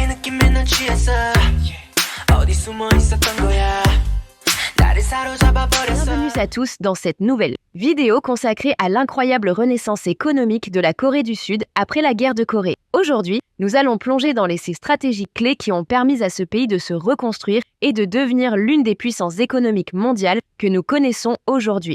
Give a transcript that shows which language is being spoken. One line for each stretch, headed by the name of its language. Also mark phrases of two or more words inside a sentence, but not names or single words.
Korean: 막히면 난 취했어 어디 숨어 있었던 거야 나를 사로잡아 버렸어.
French: Bienvenue à tous dans cette nouvelle vidéo consacrée à l'incroyable renaissance économique de la Corée du Sud après la guerre de Corée. Aujourd'hui, nous allons plonger dans ces stratégies clés qui ont permis à ce pays de se reconstruire et de devenir l'une des puissances économiques mondiales que nous connaissons aujourd'hui.